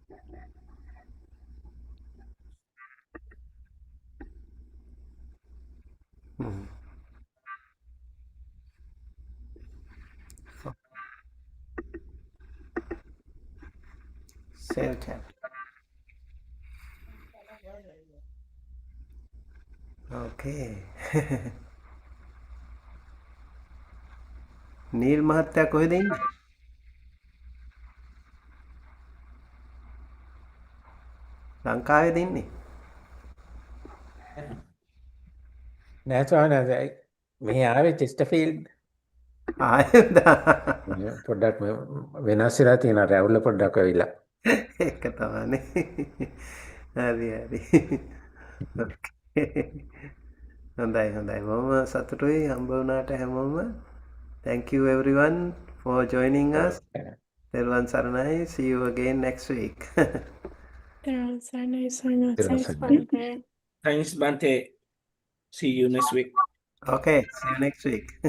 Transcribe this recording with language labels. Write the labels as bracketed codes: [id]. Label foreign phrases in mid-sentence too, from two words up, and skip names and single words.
[en] Hmm. Self chant. Okay. [si] नील महत्या කොහෙද ඉන්නේ? ලංකාවේද ඉන්නේ? නෑ ස්වාමීන් වහන්සේ මෙහි ආවේ චෙස්ටර්ෆීල්ඩ් ආයෙත් පොඩ්ඩක් වෙනස් වෙලා තියෙනවා රැවුල පොඩ්ඩක් ඇවිල්ලා. ඒක තමයිනේ. හරි හරි. හොඳයි හොඳයි. මම සතුටුයි හම්බ වුණාට හැමෝම. [en] Thank you everyone for joining us. [si] තෙරුවන් සරණයි. [en] See you again next week. Thanks, Bante. Thanks, Bante. See you next week. Okay, see you next week.